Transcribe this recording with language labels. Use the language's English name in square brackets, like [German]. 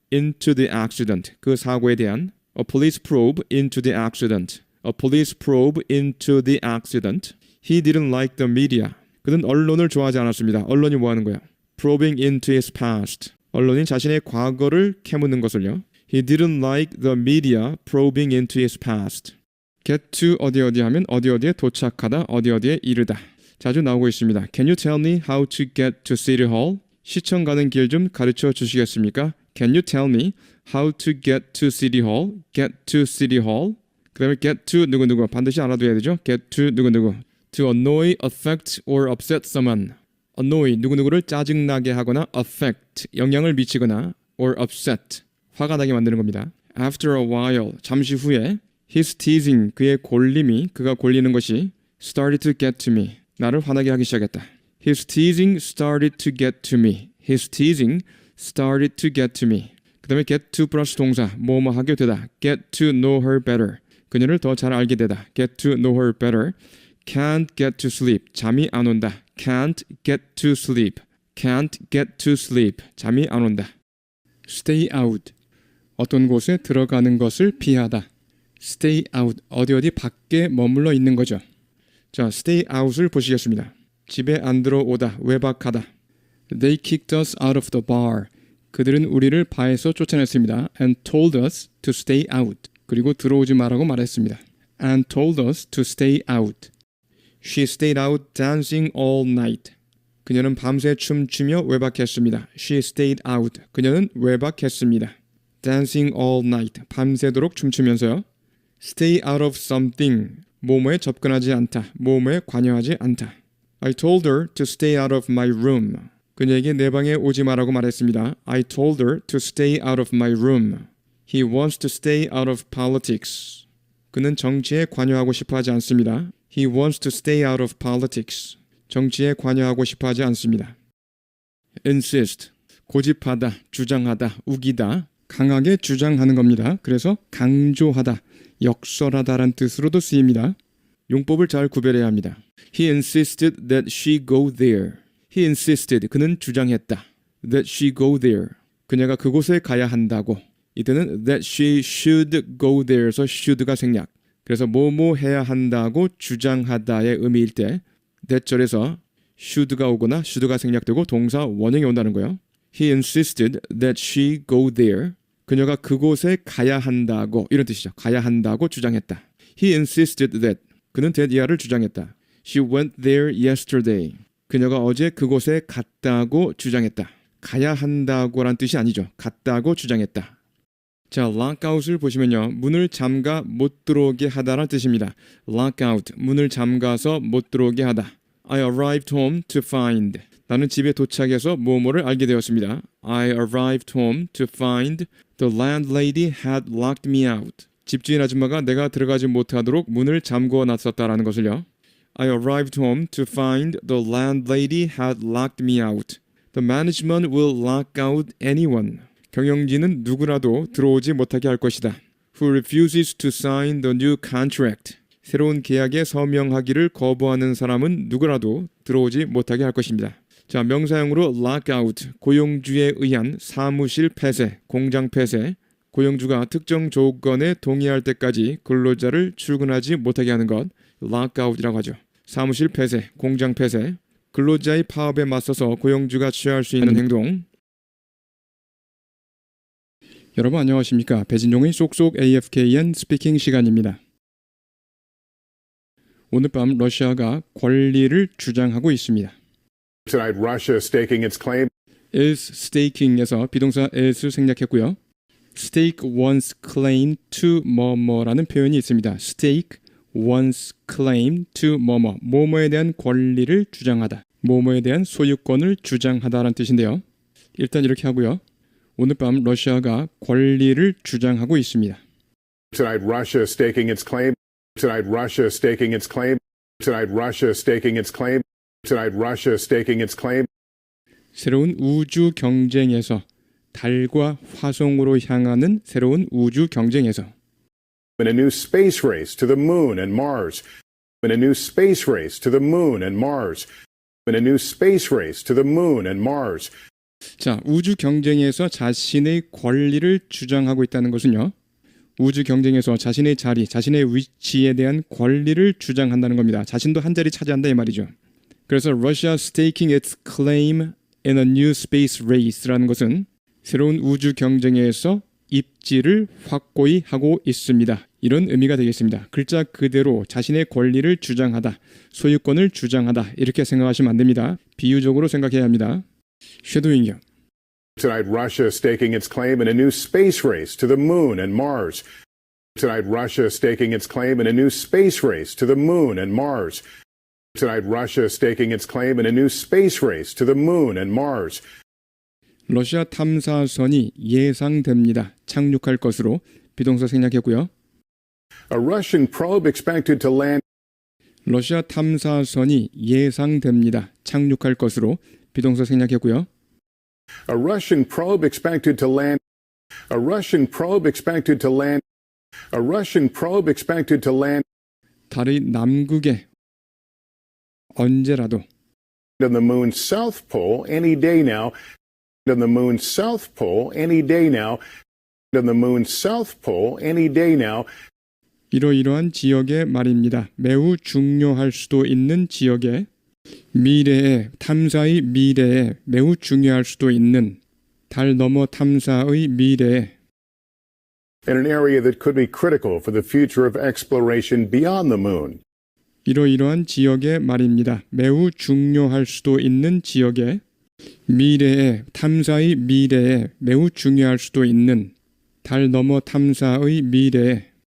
[English] Into the accident, [Korean] 그 사고에 대한. [English] A police probe into the accident. A police probe into the accident. He didn't like the media. [Korean] 그는 언론을 좋아하지 않았습니다. 언론이 뭐 하는 거야? [English] Probing into his past. [Korean] 언론이 자신의 과거를 캐묻는 것을요. [English] He didn't like the media probing into his past. [Korean] Get to 어디 어디 하면 어디 어디에 도착하다, 어디 어디에 이르다. 자주 나오고 있습니다. [English] Can you tell me how to get to City Hall? [Korean] 시청 가는 길 좀 가르쳐 주시겠습니까? [English] Can you tell me how to get to City Hall? Get to City Hall. [Korean] 그 다음에 get to 누구누구 반드시 알아둬야 되죠. [English] get to 누구누구. To annoy, affect or upset someone. [Korean] annoy 누구누구를 짜증나게 하거나 affect 영향을 미치거나 or upset 화가 나게 만드는 겁니다. [English] After a while [Korean] 잠시 후에 [English] his teasing [Korean] 그의 골림이 그가 골리는 것이 [English] started to get to me [Korean] 나를 화나게 하기 시작했다. [English] His teasing started to get to me. His teasing started to get to me. [Korean] 그 다음에 get to 플러스 동사 뭐뭐 하게 되다. [English] get to know her better. [Korean] 그녀를 더 잘 알게 되다. [English] get to know her better. can't get to sleep. [Korean] 잠이 안 온다. [English] can't get to sleep. can't get to sleep. [Korean] 잠이 안 온다. stay out. 어떤 곳에 들어가는 것을 피하다. stay out, 어디 밖에 머물러 있는 거죠. 자, stay out을 보시겠습니다. 집에 안 들어오다, 외박하다. [English] They kicked us out of the bar. [Korean] 그들은 우리를 바에서 쫓아냈습니다. [English] And told us to stay out. [Korean] 그리고 들어오지 말라고 말했습니다. [English] And told us to stay out. She stayed out dancing all night. [Korean] 그녀는 밤새 춤추며 외박했습니다. [English] She stayed out. [Korean] 그녀는 외박했습니다. [English] Dancing all night. [Korean] 밤새도록 춤추면서요. [English] Stay out of something. [Korean] 뭐뭐에 접근하지 않다. 뭐뭐에 관여하지 않다. [English] I told her to stay out of my room. [Korean] 그녀에게 내 방에 오지 마라고 말했습니다. [English] I told her to stay out of my room. He wants to stay out of politics. [Korean] 그는 정치에 관여하고 싶어 하지 않습니다. [English] He wants to stay out of politics. [Korean] 정치에 관여하고 싶어 하지 않습니다. [English] insist. [Korean] 고집하다, 주장하다, 우기다. 강하게 주장하는 겁니다. 그래서 강조하다, 역설하다란 뜻으로도 쓰입니다. 용법을 잘 구별해야 합니다. [English] He insisted that she go there. He insisted. [Korean] 그는 주장했다. [English] That she go there. [Korean] 그녀가 그곳에 가야 한다고. 이때는 [English] that she should go there [Korean] 에서 should가 생략. 그래서 뭐뭐 해야 한다고 주장하다의 의미일 때 that 절에서 should가 오거나 should가 생략되고 동사 원형이 온다는 거예요. [English] He insisted that she go there. [Korean] 그녀가 그곳에 가야 한다고 이런 뜻이죠. 가야 한다고 주장했다. [English] He insisted that. [Korean] 그는 that 이하를 주장했다. [English] She went there yesterday. [Korean] 그녀가 어제 그곳에 갔다고 주장했다. 가야 한다고란 뜻이 아니죠. 갔다고 주장했다. 자, lockout을 보시면요. 문을 잠가 못 들어오게 하다란 뜻입니다. lockout, 문을 잠가서 못 들어오게 하다. [English] I arrived home to find. [Korean] 나는 집에 도착해서 뭐뭐를 알게 되었습니다. [English] I arrived home to find the landlady had locked me out. [Korean] 집주인 아줌마가 내가 들어가지 못하도록 문을 잠궈 놨었다라는 것을요. [English] I arrived home to find the landlady had locked me out. The management will lock out anyone. [Korean] 경영진은 누구라도 들어오지 못하게 할 것이다. [English] Who refuses to sign the new contract. [Korean] 새로운 계약에 서명하기를 거부하는 사람은 누구라도 들어오지 못하게 할 것입니다. 자, 명사형으로 lockout, 고용주에 의한 사무실 폐쇄, 공장 폐쇄, 고용주가 특정 조건에 동의할 때까지 근로자를 출근하지 못하게 하는 것, lockout이라고 하죠. 사무실 폐쇄, 공장 폐쇄, 근로자의 파업에 맞서서 고용주가 취할 수 있는 행동. 여러분 안녕하십니까? 배진용의 쏙쏙 AFKN 스피킹 시간입니다. 오늘 밤 러시아가 권리를 주장하고 있습니다. [English] Tonight, Russia staking its claim. [Korean] is staking에서 비동사 is을 생략했고요. stake one's claim to 뭐뭐라는 표현이 있습니다. stake one's claim to 뭐뭐, 뭐뭐에 대한 권리를 주장하다, 뭐뭐에 대한 소유권을 주장하다라는 뜻인데요. 일단 이렇게 하고요. 오늘 밤 러시아가 권리를 주장하고 있습니다. [English] Tonight, Russia staking its claim. Tonight, Russia staking its claim. Tonight, Russia staking its claim. Tonight, Russia staking its claim. [Korean] 새로운 우주 경쟁에서 달과 화성으로 향하는 새로운 우주 경쟁에서 [English] In a new space race to the moon and Mars. In a new space race to the moon and Mars. In a new space race to the moon and Mars. [Korean] 자, 우주 경쟁에서 자신의 권리를 주장하고 있다는 것은요. 우주 경쟁에서 자신의 자리, 자신의 위치에 대한 권리를 주장한다는 겁니다. 자신도 한 자리 차지한다 이 말이죠. 그래서 [English] Russia staking its claim in a new space race [Korean] 라는 것은 새로운 우주 경쟁에서 입지를 확고히 하고 있습니다. 이런 의미가 되겠습니다. 글자 그대로 자신의 권리를 주장하다, 소유권을 주장하다 이렇게 생각하시면 안 됩니다. 비유적으로 생각해야 합니다. 쉐도잉이요. [English] Tonight, Russia staking its claim in a new space race to the moon and Mars. Tonight, Russia staking its claim in a new space race to the moon and Mars. Tonight, Russia staking its claim in a new space race to the moon and Mars. [Korean] 러시아 탐사선이 예상됩니다. 착륙할 것으로 비동사 생략했고요. [English] A Russian probe expected to land. [Korean] 러시아 탐사선이 예상됩니다. 착륙할 것으로 비동사 생략했고요. [English] A Russian probe expected to land. A Russian probe expected to land. A Russian probe expected to land. [Korean] 달의 남극에 언제라도 [English] On the moon's south pole any day now. On the moon's south pole any day now. On the moon's south pole any day now. [Korean] 이러이러한 지역에 말입니다. 매우 중요할 수도 있는 지역에 미래에 탐사의 미래에 매우 중요할 수도 있는 달 너머 탐사의 미래에 [English] in an area that could be critical for the future of exploration beyond the moon. [Korean] 이러이러한 지역에 말입니다. 매우 중요할 수도 있는 지역에 미래에 탐사의 미래에 매우 중요할 수도 있는 달 너머 탐사의 미래에